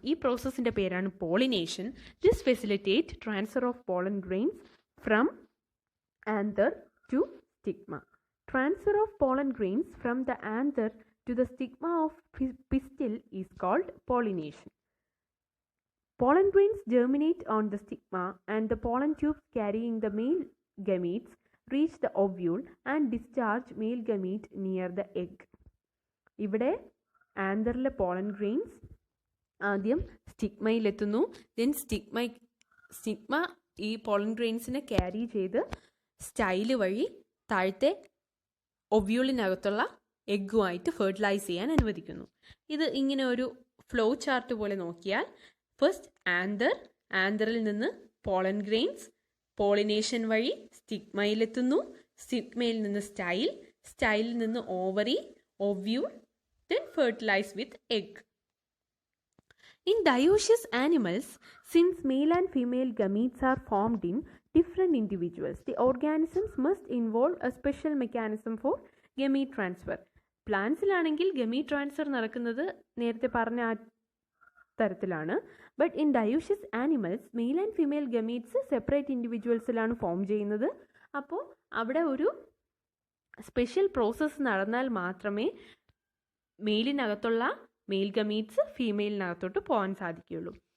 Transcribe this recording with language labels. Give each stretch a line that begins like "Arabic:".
Malayalam: ഈ പ്രോസസ്സിൻ്റെ പേരാണ് pollination.
English: This facilitate transfer of pollen grains from anther to stigma. Transfer of pollen grains from the anther to the stigma of pistil is called pollination. Pollen grains germinate on the stigma and the pollen tubes carrying the male gametes reach the ovule and discharge male gamete near the egg.
Malayalam: ഇവിടെ ആന്തറിലെ pollen grains ആദ്യം സ്റ്റിഗ്മയിലെത്തുന്നു. Then stigma ഈ pollen ഗ്രെയിൻസിനെ carry ചെയ്ത് style വഴി താഴത്തെ ഒവ്യൂളിനകത്തുള്ള എഗ്ഗുമായിട്ട് fertilise ചെയ്യാൻ അനുവദിക്കുന്നു. ഇത് ഇങ്ങനെ ഒരു ഫ്ലോ ചാർട്ട് പോലെ നോക്കിയാൽ, ഫസ്റ്റ് ആന്തറിൽ നിന്ന് പോളൻ ഗ്രെയിൻസ് പോളിനേഷൻ വഴി സ്റ്റിഗ്മയിലെത്തുന്നു. സ്റ്റിഗ്മയിൽ നിന്ന് സ്റ്റൈലിൽ നിന്ന് ovary, ovule,
English: then fertilize with egg. In dioecious animals, since male and female gametes are formed in different individuals, the organisms must involve a special mechanism for gamete transfer.
Malayalam: പ്ലാന്റ്സിലാണെങ്കിൽ gamete transfer നടക്കുന്നത് നേരത്തെ പറഞ്ഞ ആ തരത്തിലാണ്.
English: but in dioecious animals
Malayalam: male and female gametes separate ഇൻഡിവിജ്വൽസിലാണ് form ചെയ്യുന്നത്. അപ്പോൾ അവിടെ ഒരു special process നടന്നാൽ മാത്രമേ മെയിലിനകത്തുള്ള മെയിൽ ഗമീറ്റ്സ് ഫീമെയിലിനകത്തോട്ട് പോകാൻ സാധിക്കുകയുള്ളൂ.